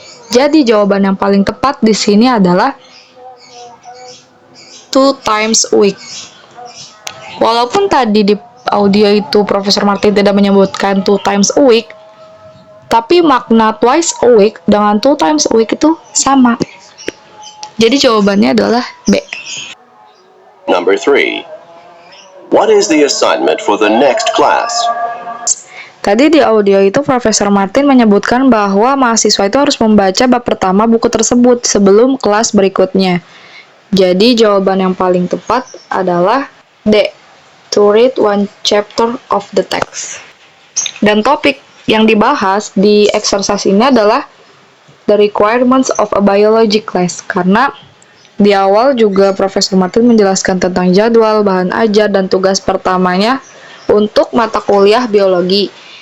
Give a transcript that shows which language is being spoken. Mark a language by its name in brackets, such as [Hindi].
[Indonesian] Jadi jawaban yang paling tepat di sini adalah [English] 2 times a week. [Indonesian] Walaupun tadi di audio itu Profesor Martin tidak menyebutkan [English] 2 times a week, [Indonesian] tapi makna [English] twice a week [Indonesian] dengan 2 times a week itu sama. Jadi jawabannya adalah B. [English] Number 3. What is the assignment for the next class? [Indonesian] Tadi di audio itu Profesor Martin menyebutkan bahwa mahasiswa itu harus membaca bab pertama buku tersebut sebelum kelas berikutnya. Jadi jawaban yang paling tepat adalah D. [English] To read one chapter of the text. [Indonesian] Dan topik yang dibahas di exercise ini adalah [English] the requirements of a biology class, [Indonesian] karena di awal juga Profesor Martin menjelaskan tentang jadwal, bahan ajar, dan tugas pertamanya untuk mata kuliah biologi.